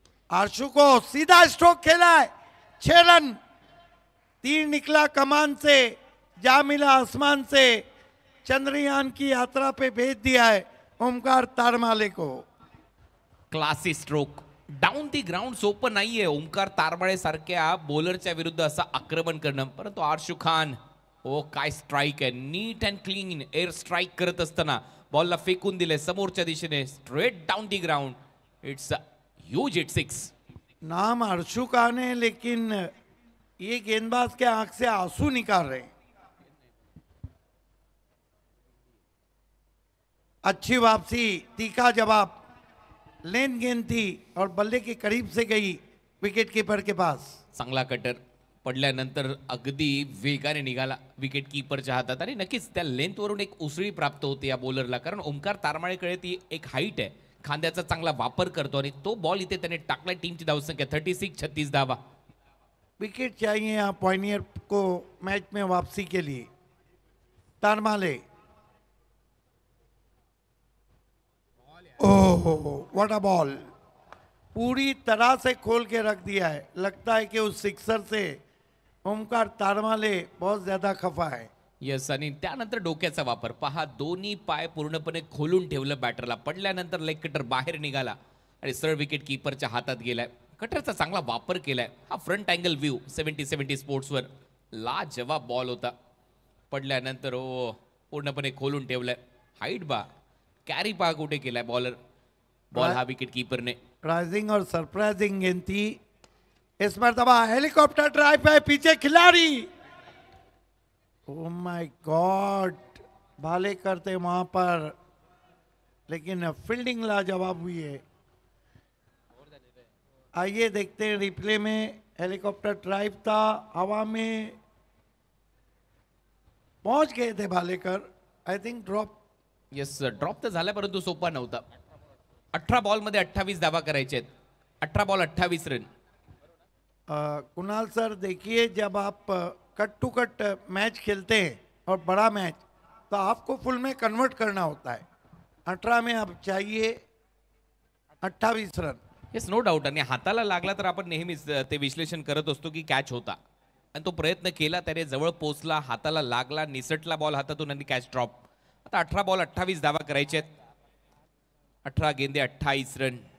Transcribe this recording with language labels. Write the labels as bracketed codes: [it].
[hi] आशु को सीधा स्ट्रोक खेला है, 6 रन। तीर निकला कमान से, जा मिला आसमान से, चंद्रयान की यात्रा पे भेज दिया है ओमकार तारमाले को। [mr] Classy stroke, down the ground सोपं नाहीये ओमकार तारमाळे सारख्या बॉलरच्या विरुद्ध असं आक्रमण करणं, परंतु आर्शू खान, ओ काय स्ट्राइक आहे, नीट अँड क्लीन एअर स्ट्राइक करत असताना बॉलला फेकून दिले समोरच्या दिशेने, straight down the ground. [en] It's huge hit 6। [hi] नाम अर्शु खान है, लेकिन ये गेंदबाज के आंख से आंसू निकाल रहे हैं। अच्छी वापसी, तीखा जवाब, लेन गेंद थी और बल्ले के करीब से गई विकेट कीपर के पास। [mr] चांगला कटर पडल्यानंतर अगदी वेगाने निघाला विकेट कीपरच्या हातात आणि नक्कीच त्या लेंथवरून एक उसळी प्राप्त होते या बॉलरला, कारण ओमकार तारमाळेकडे ती एक हाईट आहे, खांद्याचा चांगला वापर करतो आणि तो बॉल इथे त्याने टाकला। टीमची धावसंख्या 36, 36 धावा। [hi] विकेट चाहिए यहाँ पॉइनियर को मैच में वापसी के लिए। Taramale, [en] oh what a ball, [hi] पूरी तरह से खोल के रख दिया है। लगता है कि उस सिक्सर से ओमकार तारमाले बहुत ज्यादा खफा है। [mr] यस, आणि त्यानंतर डोक्याचा वापर पहा, दोन्ही पाय पूर्णपणे खोलून ठेवलं बॅटरला, पडल्यानंतर लेग कटर बाहेर निघाला आणि सरळ विकेट कीपरच्या हातात गेलाय। कटरचा चांगला वापर केलाय। हा फ्रंट अँगल व्ह्यू 70-70 स्पोर्ट्सवर लाजवाब बॉल होता। पडल्यानंतर ओ पूर्णपणे खोलून ठेवलाय, हाईट बा, कॅरी पा कुठे केलाय बॉलर, बॉल हा विकेट कीपरने। [hi] राइजिंग और सरप्राइजिंग गेंद थी। इस मरतबा हेलीकॉप्टर ड्राइव है, पीछे खिलाड़ी, [en] oh my god, [hi] भाले करते वहां पर, लेकिन फील्डिंग लाजवाब हुई है। आइए देखते हैं रिप्ले में। हेलीकॉप्टर ड्राइव था, हवा में पहुंच गए थे Bhalekar, [en] I think drop. [mr] Yes, drop तर झाला परंतु सोपा नव्हता। 18 बॉल मध्ये 28 धावा करायचे आहेत। [hi] 18 बॉल 28 रन। कुणाल सर देखिए, जब आप कट टू कट मैच खेलते हैं और बड़ा मैच, तो आपको फुल में कन्वर्ट करना होता है। 18 में अब चाहिए 28 रन। [en] Yes, no doubt. [mr] आणि हाताला लागला तर आपण नेहमीच ते विश्लेषण करत असतो की कॅच होता, आणि तो प्रयत्न केला, त्याने जवळ पोचला, हाताला लागला, निसटला बॉल हातातून आणि कॅच ड्रॉप। आता 18 बॉल 28 धावा करायचे आहेत। [hi] 18 गेंदे 28 रन।